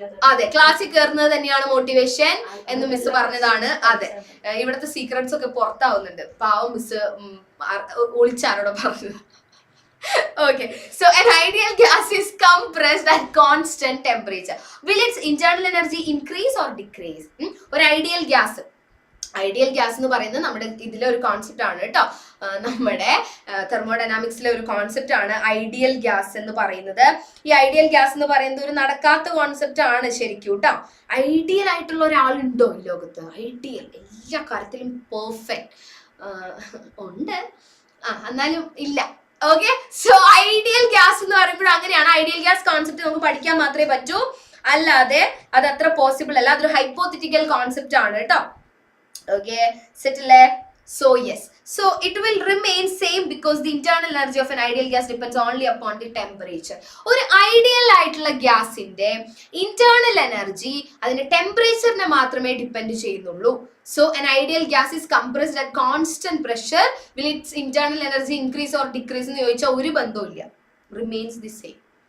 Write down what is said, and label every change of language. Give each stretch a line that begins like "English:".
Malayalam: അതെ, ക്ലാസ്സിൽ കയറുന്നത് തന്നെയാണ് മോട്ടിവേഷൻ എന്ന് മിസ് പറഞ്ഞതാണ്. അതെ, ഇവിടുത്തെ സീക്രട്സ് ഒക്കെ പുറത്താവുന്നുണ്ട്. പാവം മിസ് ഒളിച്ചാരോടെ പറഞ്ഞത്.
English: Okay, so an ideal gas is compressed at constant temperature. Will its internal energy increase or decrease?
Malayalam: ഒരു ഐഡിയൽ ഗ്യാസ് എന്ന് പറയുന്നത് നമ്മുടെ ഇതിലെ ഒരു കോൺസെപ്റ്റ് ആണ് കേട്ടോ. നമ്മുടെ തെർമോഡൈനാമിക്സിലെ ഒരു കോൺസെപ്റ്റ് ആണ് ഐഡിയൽ ഗ്യാസ് എന്ന് പറയുന്നത്. ഈ ഐഡിയൽ ഗ്യാസ് എന്ന് പറയുന്നത് ഒരു നടക്കാത്ത കോൺസെപ്റ്റ് ആണ് ശരിക്കും കേട്ടോ. ഐഡിയൽ ആയിട്ടുള്ള ഒരാളുണ്ടോ ഈ ലോകത്ത്? ഐഡിയൽ എല്ലാ കാര്യത്തിലും പെർഫെക്റ്റ് ഉണ്ട്, എന്നാലും ഇല്ല. ഓക്കെ, സോ ഐഡിയൽ ഗ്യാസ് എന്ന് പറയുമ്പോൾ അങ്ങനെയാണ്. ഐഡിയൽ ഗ്യാസ് കോൺസെപ്റ്റ് നമുക്ക് പഠിക്കാൻ മാത്രമേ പറ്റൂ, അല്ലാതെ അത് അത്ര പോസിബിൾ അല്ല. അതൊരു ഹൈപ്പോത്തറ്റിക്കൽ കോൺസെപ്റ്റ് ആണ് കേട്ടോ. Okay, സെറ്റില്ലേ?
English: So yes, so it will remain same because the internal energy of an ideal gas depends only upon the temperature.
Malayalam: ഒരു ഐഡിയൽ ആയിട്ടുള്ള ഗ്യാസിന്റെ ഇന്റേണൽ എനർജി അതിന്റെ ടെമ്പറേച്ചറിനെ മാത്രമേ ഡിപ്പെൻഡ് ചെയ്യുന്നുള്ളൂ.
English: So an ideal gas is compressed at constant pressure. Will its internal energy increase or decrease
Malayalam: എന്ന് ചോദിച്ചാൽ ഒരു ബന്ധവുമില്ല,
English: remains the same.